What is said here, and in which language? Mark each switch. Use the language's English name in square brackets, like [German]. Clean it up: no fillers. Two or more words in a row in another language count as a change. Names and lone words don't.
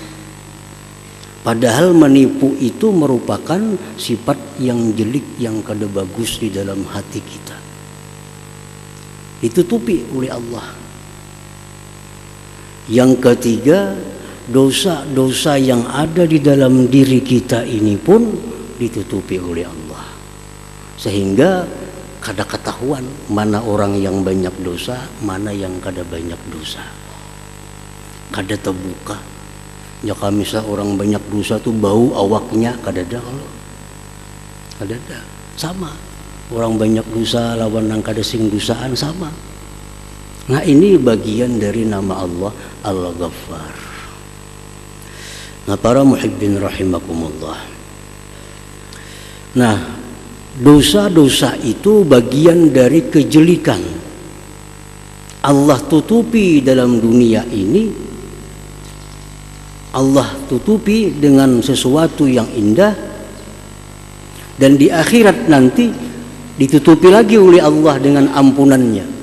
[Banjar] Padahal menipu itu merupakan sifat yang jelek, yang kada bagus di dalam hati kita. Ditutupi oleh Allah. Yang ketiga, dosa-dosa yang ada di dalam diri kita ini pun ditutupi oleh Allah. Sehingga kada ketahuan mana orang yang banyak dosa, mana yang kada banyak dosa. Kada terbuka. Ya kalau misal orang banyak dosa tuh bau awaknya kada ada, kalau kada ada. Sama orang banyak dosa lawan nang kada sing dosaan sama. Nah ini bagian dari nama Allah Al-Ghaffar. Nah para [Arabic] muhibbin rahimakumullah, [Banjar] nah dosa-dosa itu bagian dari kejelikan. Allah tutupi dalam dunia ini, Allah tutupi dengan sesuatu yang indah, dan di akhirat nanti ditutupi lagi oleh Allah dengan ampunannya.